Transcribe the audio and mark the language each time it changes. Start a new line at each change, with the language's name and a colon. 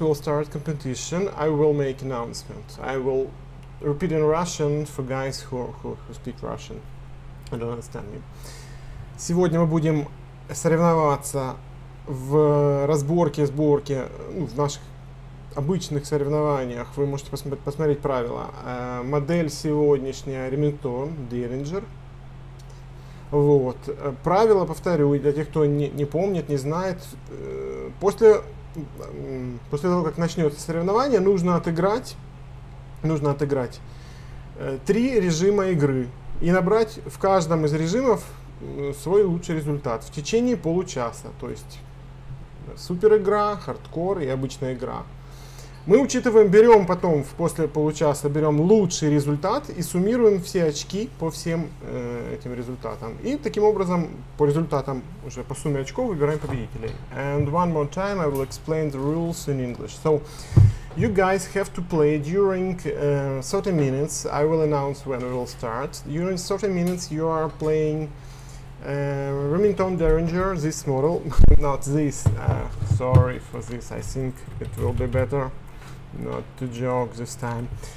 English: We'll start competition. I will make announcement. I will repeat in Russian for guys who speak Russian and don't understand me.
Russian: Сегодня мы будем соревноваться в разборке, сборке, в наших обычных соревнованиях. Вы можете посмотреть правила. Модель сегодняшняя Remington Derringer. Вот. Правила, повторю, для тех, кто не помнит, не знает. После того, как начнется соревнование, нужно отыграть 3 режима игры и набрать в каждом из режимов свой лучший результат в течение получаса. То есть супер игра, хардкор и обычная игра. Мы берем потом после получаса лучший результат и суммируем все очки по всем этим результатам. И таким образом по результатам, уже по сумме очков, выбираем победителей.
English: And one more time I will explain the rules in English. So you guys have to play during 30 minutes. I will announce when we will start. During 30 minutes you are playing Remington Derringer, this model, not this, sorry for this, I think it will be better not to joke this time.